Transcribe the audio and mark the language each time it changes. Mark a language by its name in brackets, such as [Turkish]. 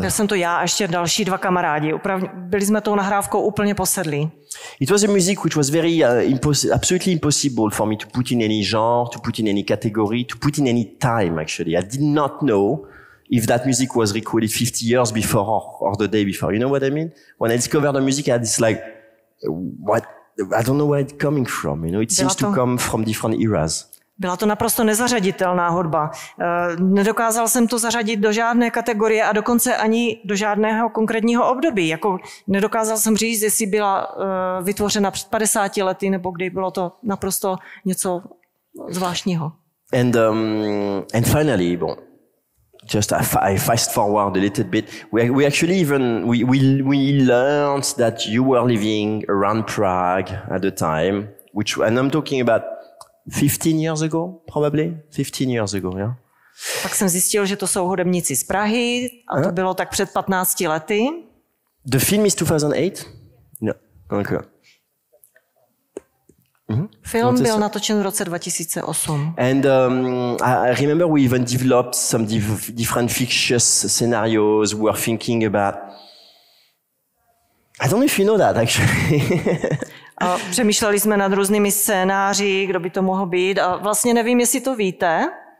[Czech] Byl jsem to já a ještě další dva kamarádi. Byli jsme tou nahrávkou úplně posedlí. [English] It was a music which was very absolutely impossible for me to put in any genre, to put in any category, to put in any time, actually. I did not know if that music was recorded 50 years before or the day before. You know what I mean? When I discovered the music, I had this like, what? I don't know where it's coming from. You know, it seems to come from different eras. [Czech] Byla to naprosto nezařaditelná hudba. Nedokázal jsem to zařadit do žádné kategorie a dokonce ani do žádného konkrétního období. Jako nedokázal jsem říct, jestli byla vytvořena před 50 lety, nebo kdy bylo to naprosto něco zvláštního. [English] And finally, bon, just I fast forward a little bit. We actually even we learned that you were living around Prague at the time, and I'm talking about 15 years ago, probably 15 years ago, yeah. [Czech] Pak jsem zjistil, že to jsou hudebníci z Prahy a to bylo tak před 15 lety. [English] The film is 2008? No, okay. [Czech] Film byl natočen v roce 2008. [English] And I remember we even developed some different fictitious scenarios. We were thinking about, I don't know if you know that actually. [Czech] A přemýšleli jsme nad různými scénáři, kdo by to mohl být. A vlastně nevím, jestli to víte.